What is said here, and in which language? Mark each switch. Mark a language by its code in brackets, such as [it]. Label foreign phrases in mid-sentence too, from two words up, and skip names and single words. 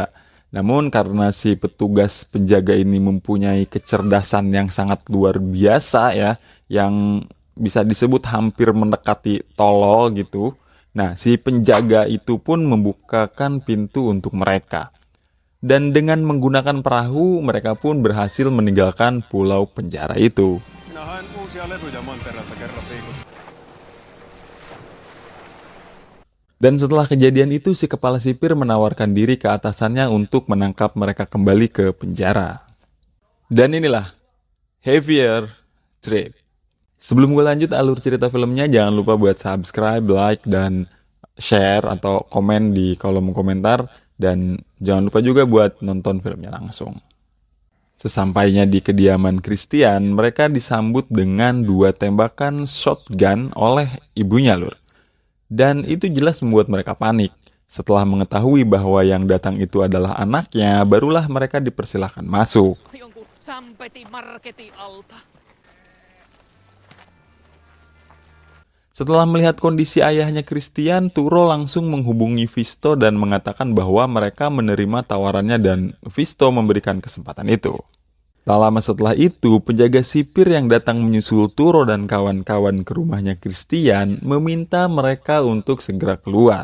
[id] Namun karena si petugas penjaga ini mempunyai kecerdasan yang sangat luar biasa ya, yang bisa disebut hampir mendekati tolol gitu. Nah, si penjaga itu pun membukakan pintu untuk mereka. Dan dengan menggunakan perahu, mereka pun berhasil meninggalkan pulau penjara itu. [fi] Minä haen uusia levyjä mantereelta kerran viikossa. [id] Dan setelah kejadian itu, si kepala sipir menawarkan diri ke atasannya untuk menangkap mereka kembali ke penjara. Dan inilah Heavier Trip. Sebelum gue lanjut alur cerita filmnya, jangan lupa buat subscribe, like, dan share atau komen di kolom komentar. Dan jangan lupa juga buat nonton filmnya langsung. Sesampainya di kediaman Christian, mereka disambut dengan 2 tembakan shotgun oleh ibunya, lur. Dan itu jelas membuat mereka panik. Setelah mengetahui bahwa yang datang itu adalah anaknya, barulah mereka dipersilahkan masuk. Jonkun sampeti marketi alta. Setelah melihat kondisi ayahnya Christian, Turo langsung menghubungi Visto dan mengatakan bahwa mereka menerima tawarannya dan Visto memberikan kesempatan itu. Tak lama setelah itu, penjaga sipir yang datang menyusul Turo dan kawan-kawan ke rumahnya Christian meminta mereka untuk segera keluar.